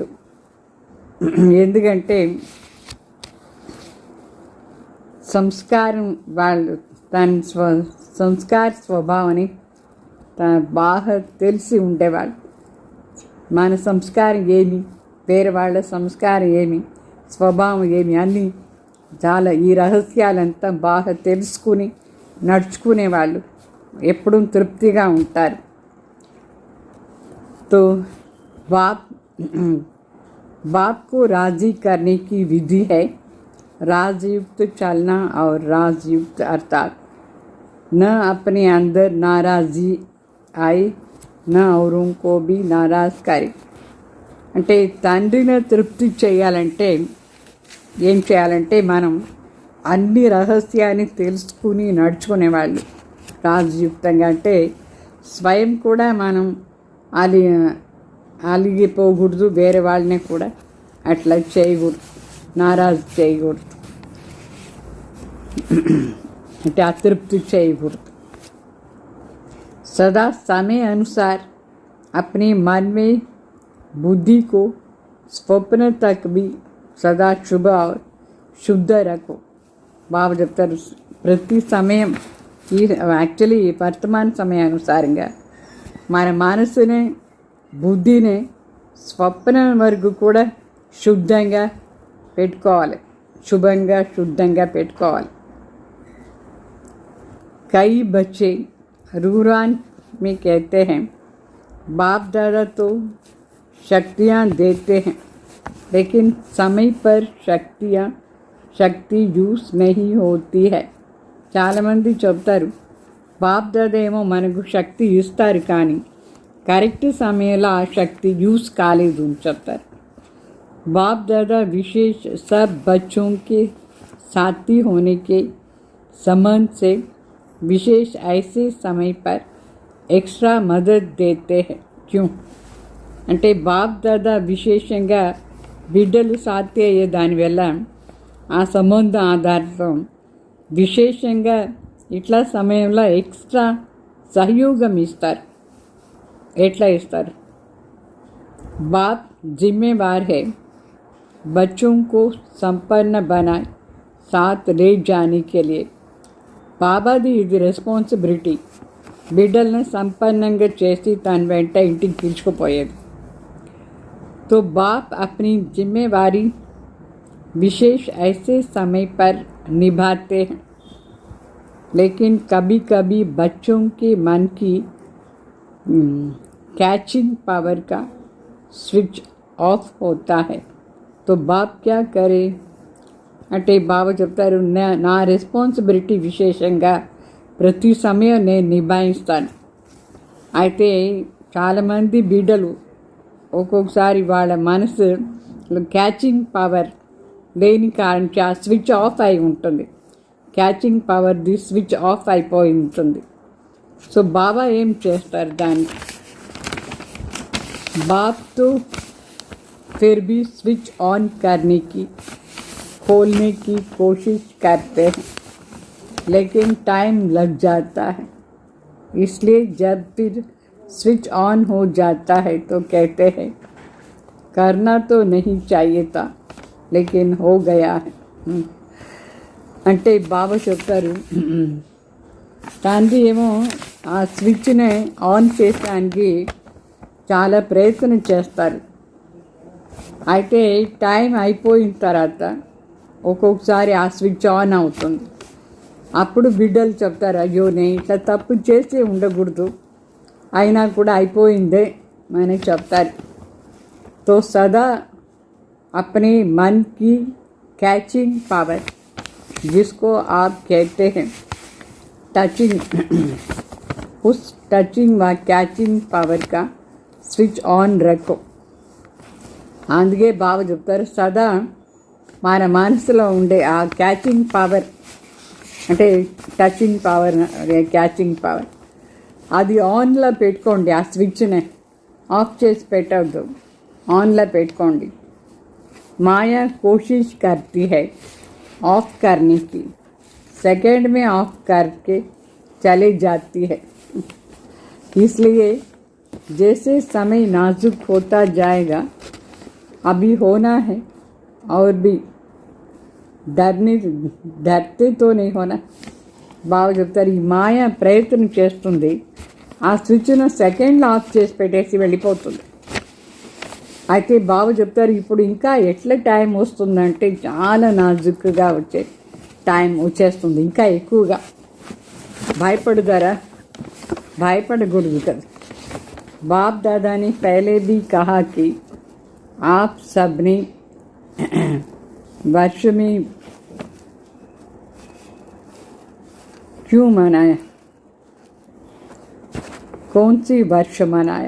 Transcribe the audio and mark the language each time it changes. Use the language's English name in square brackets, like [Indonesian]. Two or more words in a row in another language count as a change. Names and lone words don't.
[Telugu] ఎందుకంటే సంస్కారం, వాళ్ళు తన సంస్కార స్వభావాన్ని బాగా తెలిసి ఉండేవాళ్ళు. మన సంస్కారం ఏమి, వేరే వాళ్ళ సంస్కారం ఏమి, స్వభావం ఏమి, అన్నీ చాలా ఈ రహస్యాలంతా బాగా తెలుసుకుని నడుచుకునేవాళ్ళు ఎప్పుడూ తృప్తిగా ఉంటారు. [Hindi] तो बाप को राजी करने की विधि है राजयुक्त चलना और राजयुक्त अर्थात न अपने अंदर नाराज़ी आए न औरों को भी नाराज़ करे. [Telugu] అంటే తండ్రిని తృప్తి చేయాలంటే ఏం చేయాలంటే మనం అన్ని రహస్యాన్ని తెలుసుకుని నడుచుకునేవాళ్ళు రాజయుక్తంగా. అంటే స్వయం కూడా మనం అలిగిపోకూడదు, వేరే వాళ్ళని కూడా అట్లా చేయకూడదు, నారాజు చేయకూడదు, అంటే అతృప్తి చేయకూడదు. [Hindi] सदा समय अनुसार अपने मन में बुद्धि को स्वप्न तक भी सदा शुभ और शुद्ध रखो. [Telugu] బాబు చెప్తారు ప్రతి సమయం ఈ యాక్చువల్లీ వర్తమాన సమయానుసారంగా మన మనసునే, బుద్ధిని స్వప్నం వరకు కూడా శుద్ధంగా పెట్టుకోవాలి, శుభంగా శుద్ధంగా పెట్టుకోవాలి. [Hindi] कई बच्चे रूरान में कहते हैं बाप दादा तो शक्तियाँ देते हैं लेकिन समय पर शक्ति यूज नहीं होती है. [Telugu] చాలామంది చెప్తారు బాప్ దాదా ఏమో మనకు శక్తి ఇస్తారు కానీ కరెక్ట్ సమయంలో ఆ శక్తి యూజ్ కాలేదు అని చెప్తారు. [Hindi] बाप दादा विशेष सब बच्चों के साथी होने के संबंध से विशेष ऐसे समय पर एक्स्ट्रा मदद देते हैं. [Telugu] क्यों అంటే బాప్ దాదా విశేషంగా బిడ్డలు సాధ్య అయ్యే దానివల్ల ఆ సంబంధం ఆధారంతో విశేషంగా ఇట్లా సమయంలో ఎక్స్ట్రా సహయోగం ఇస్తారు. ఎట్లా ఇస్తారు? [Hindi] బాప్ जिम्मेवार है बच्चों को संपन्न बनाए साथ ले जाने के लिए. [Telugu] బాబాది ఇది రెస్పాన్సిబిలిటీ. బిడ్డలను సంపన్నంగా చేసి తన వెంట ఇంటికి పిలుచుకుపోయేది. [Hindi] तो बाप अपनी जिम्मेवारी विशेष ऐसे समय पर निभाते हैं, लेकिन कभी कभी बच्चों के मन की [English] catching power [Hindi] का [English] switch off [Hindi] होता है. तो बाप क्या करे [Telugu] అంటే బాబా చెప్తారు, నా రెస్పాన్సిబిలిటీ విశేషంగా ప్రతి సమయం నేను నిభాయిస్తాను. అయితే చాలామంది బిడ్డలు ఒక్కొక్కసారి వాళ్ళ మనసు [English] catching power [Telugu] లేని కారణం ఆ [English] switch off [Telugu] అయి ఉంటుంది. [English] catching power's switch off [Telugu] అయిపోయి ఉంటుంది. సో బాబా ఏం చేస్తారు దానికి? [Hindi] बाप तो फिर भी [English] switch on [Hindi] करने की खोलने की कोशिश करते हैं, लेकिन टाइम लग जाता है. इसलिए जब फिर [English] switch on [Hindi] हो जाता है तो कहते हैं करना तो नहीं चाहिए था लेकिन हो गया है. [Telugu] అంటే బాబా చెప్తారు, తండ్రి ఏమో ఆ [English] switch on [Telugu] చేయడానికి చాలా ప్రయత్నం చేస్తారు. అయితే టైం అయిపోయిన తర్వాత ఒక్కొక్కసారి ఆ [English] switch on [Telugu] అవుతుంది. అప్పుడు బిడ్డలు చెప్తారు, అయ్యో నేను ఇట్లా తప్పు చేసి ఉండకూడదు, అయినా కూడా అయిపోయిందే అని చెప్తారు. [Hindi] तो सदा अपने मन की [English] catching power, [Hindi] जिसको आप कहते हैं टचिंग, उस टचिंग व [English] catching power [Hindi] का [English] switch on [Hindi] रखो. [Telugu] అందుకే బాబా చెప్తారు, సదా మన మనసులో ఉండే ఆ [English] catching power, [Telugu] అంటే [English] touching power, catching power, [Telugu] అది ఆన్లో పెట్టుకోండి. ఆ [English] switch off [Telugu] చేసి పెట్టవద్దు, ఆన్లో పెట్టుకోండి. [Hindi] మాయా కోशिश करती है ऑफ करने की, सेकंड में ऑफ करके चले जाती है. इसलिए जैसे समय नाजुक होता जाएगा, अभी होना है और भी डरते तो नहीं होना. [Telugu] బాగా చెప్తారు, ఈ మాయ ప్రయత్నం చేస్తుంది, ఆ స్విచ్ను సెకండ్లో ఆఫ్ చేసి పెట్టేసి వెళ్ళిపోతుంది. అయితే బాబు చెప్తారు, ఇప్పుడు ఇంకా ఎట్లా టైం వస్తుందంటే చాలా నాజుక్గా వచ్చే టైం వచ్చేస్తుంది, ఇంకా ఎక్కువగా. భయపడతారా? భయపడకూడదు కదా. [Hindi] बाप दादा ने पहले भी कहा कि आप सबने वर्ष में क्यों मनाया, कौन सी वर्ष मनाया?